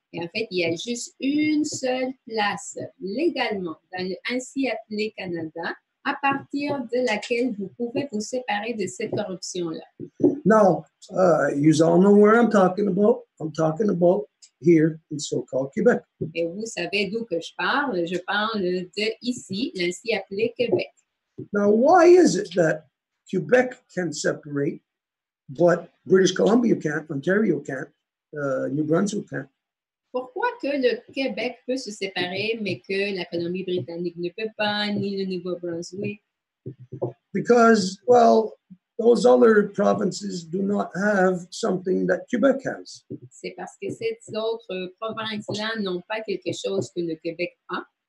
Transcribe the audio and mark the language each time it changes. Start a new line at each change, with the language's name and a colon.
French: Et en fait, il y a juste une seule place légalement dans le ainsi appelé Canada à partir de laquelle vous pouvez vous séparer de cette corruption-là.
English: Now, you all know where I'm talking about. I'm talking about here in so-called Quebec.
French: Et vous savez d'où que je parle. Je parle de ici, l'ainsi appelé Québec.
English: Now, why is it that Quebec can separate, but British Columbia can't, Ontario can't, New Brunswick can't?
French: Pourquoi que le Québec peut se séparer, mais que la Colombie-Britannique ne peut pas, ni le Nouveau-Brunswick?
English: Because, well, those other provinces do not have something that Quebec has.
French: C'est parce que ces autres provinces-là n'ont pas quelque chose que le Québec a.